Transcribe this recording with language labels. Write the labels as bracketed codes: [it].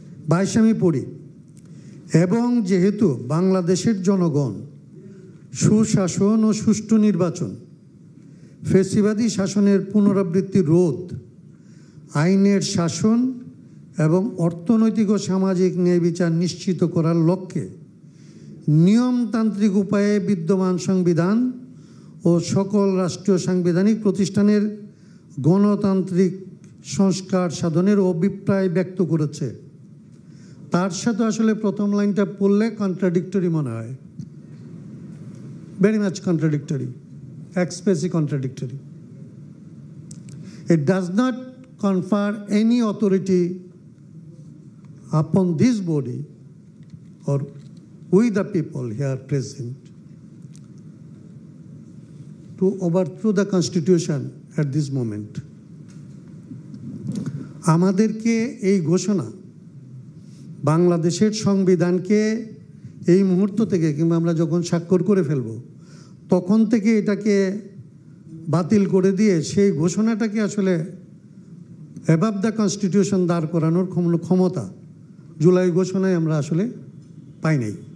[bn] 22 আমি পড়ি, এবং যেহেতু বাংলাদেশের জনগণ সুশাসন ও সুষ্ঠু নির্বাচন, ফ্যাসিবাদী শাসনের পুনরাবৃত্তি রোধ, আইনের শাসন এবং অর্থনৈতিক ও সামাজিক ন্যায় বিচার নিশ্চিত করার লক্ষ্যে নিয়মতান্ত্রিক উপায়ে বিদ্যমান সংবিধান ও সকল রাষ্ট্রীয় সাংবিধানিক প্রতিষ্ঠানের গণতান্ত্রিক সংস্কার সাধনের অভিপ্রায় ব্যক্ত করেছে। তার সাথে আসলে প্রথম লাইনটা পড়লে কন্ট্রাডিক্টরি মনে হয়, [en] Very much contradictory, expressly contradictory. It does not confer any authority upon this body or we the people here present to overthrow the constitution at this moment. [bn] আমাদেরকে এই ঘোষণা বাংলাদেশের সংবিধানকে এই মুহূর্ত থেকে, কিংবা আমরা যখন স্বাক্ষর করে ফেলব তখন থেকে এটাকে বাতিল করে দিয়ে সেই ঘোষণাটাকে আসলে [en] above the constitution [bn] দাঁড় করানোর ক্ষমতা জুলাই ঘোষণায় আমরা আসলে পাই নাই।